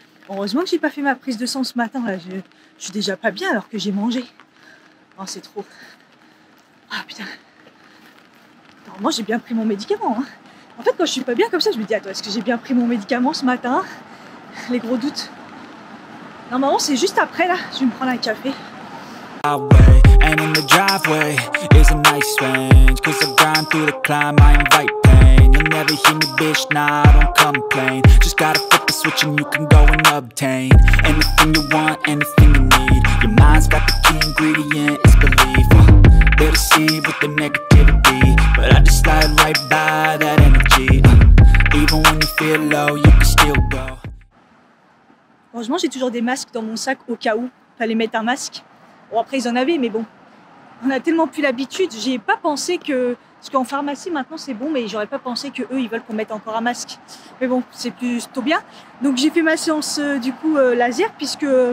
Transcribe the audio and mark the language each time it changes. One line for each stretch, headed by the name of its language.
French: Heureusement que j'ai pas fait ma prise de sang ce matin là. Je suis déjà pas bien alors que j'ai mangé. Oh, c'est trop. Ah putain. Moi j'ai bien pris mon médicament hein. En fait quand je suis pas bien comme ça je me dis attends est-ce que j'ai bien pris mon médicament ce matin? Les gros doutes. Normalement c'est juste après là, je vais me prendre un café.
English: And in the driveway is a nice range. Cause I grind through the climb, I invite pain. You'll never hear me bitch, nah I don't complain. Just gotta flip the switch and you can go and obtain anything you want, anything you need. Your mind's got the key ingredient, it's belief. They're deceived with the negativity, but I just slide right by that energy. Even when you feel low, you can still go.
French: Heureusement, j'ai toujours des masques dans mon sac au cas où fallait mettre un masque. Bon, après, ils en avaient, mais bon, on a tellement plus l'habitude. J'y ai pas pensé que. Parce qu'en pharmacie, maintenant, c'est bon, mais j'aurais pas pensé qu'eux, ils veulent qu'on mette encore un masque. Mais bon, c'est plutôt bien. Donc, j'ai fait ma séance, du coup, laser, puisque.